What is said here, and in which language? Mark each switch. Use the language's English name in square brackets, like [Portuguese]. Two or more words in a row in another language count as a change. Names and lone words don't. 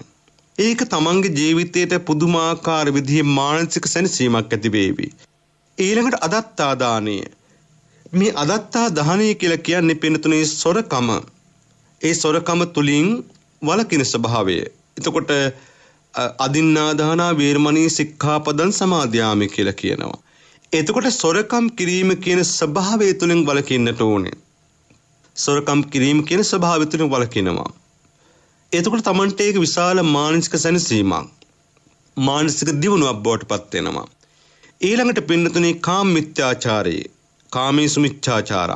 [Sinhala] ඒක තමන්ගේ ජීවිතයට පුදුමාකාර විදිහේ මානසික සැනසීමක් ඇති වේවි. ඊළඟට අදත්තා දානය. මේ අදත්තා දානය කියලා කියන්නේ පින්නතුනේ සොරකම. ඒ සොරකම තුලින් වළකින ස්වභාවය. එතකොට [Pali] අදින්නා දානා වේරමණී සික්ඛාපදං සමාදියාමි [Sinhala] කියලා කියනවා. එතකොට සොරකම් කිරීම කියන ස්වභාවය තුලින් වළකින්නට ඕනේ. සොරකම් කිරීම කියන ස්වභාවය තුලින් වළකිනවා. එතකොට තමන්ට ඒක විශාල මානසික සැනසීමක්, මානසික දියුණුවක් බවට පත් වෙනවා. ඊළඟට පින්නතුනේ කාම මිත්‍යාචාරය, [Pali] කාමීසු මිච්ඡාචාරා.